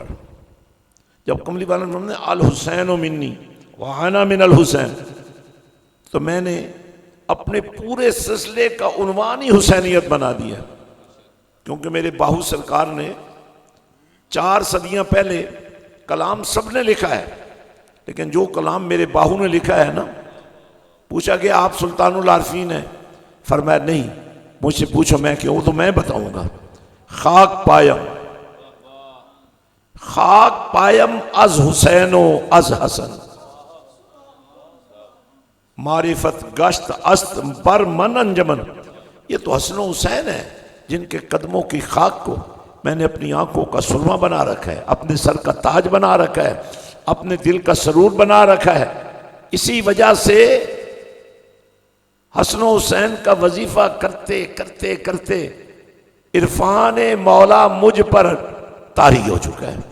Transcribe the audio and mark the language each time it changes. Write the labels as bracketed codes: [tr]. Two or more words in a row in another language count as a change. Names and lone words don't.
[ur] جب کملی والا نے [ar] الحسین منی وانا من الحسین، [ur] تو میں نے اپنے پورے سلسلے کا عنوان ہی حسینیت بنا دیا، کیونکہ میرے باہو سرکار نے 4 صدیاں پہلے کلام سب نے لکھا ہے، لیکن جو کلام میرے باہو نے لکھا ہے نا، پوچھا کہ آپ سلطان العارفین ہیں، فرمایا نہیں، مجھ سے پوچھو میں کیوں، تو میں بتاؤں گا۔ [fa] خاک پایم از حسین و از حسن، معرفت گشت است بر من انجمن۔ [ur] یہ تو حسن و حسین ہے جن کے قدموں کی خاک کو میں نے اپنی آنکھوں کا سرما بنا رکھا ہے، اپنے سر کا تاج بنا رکھا ہے، اپنے دل کا سرور بنا رکھا ہے۔ اسی وجہ سے حسن و حسین کا وظیفہ کرتے کرتے کرتے عرفان مولا مجھ پر طاری ہو چکا ہے۔